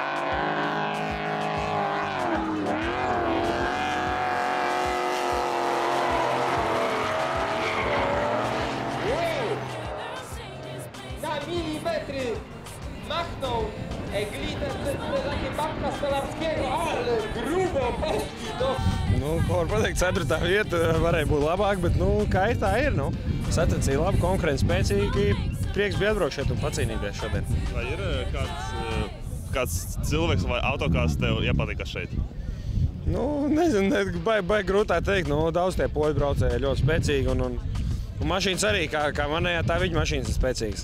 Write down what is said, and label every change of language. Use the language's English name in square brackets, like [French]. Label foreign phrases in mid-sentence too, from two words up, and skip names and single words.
[Polish] Na milimetry machnął Eglitę przez takie Bartka Stolarskiego, ale grubo poszli do... [Latvian] Nu, ko var pateikt, 4. vieta varēja būt labāk, bet, nu, kā ir, tā ir, nu. Sacensīja labi, konkurence spēcīgi, prieks bija atbraukt šeit un pacīnīties šodien. Vai ir kāds cilvēks vai autokārs tev iepatika šeit? Nu, nezinu, baigi grūtā teikt, nu, daudz tie poļu braucēji ļoti spēcīgi un mašīnas arī, kā manējā, tā viņa mašīnas ir spēcīgas.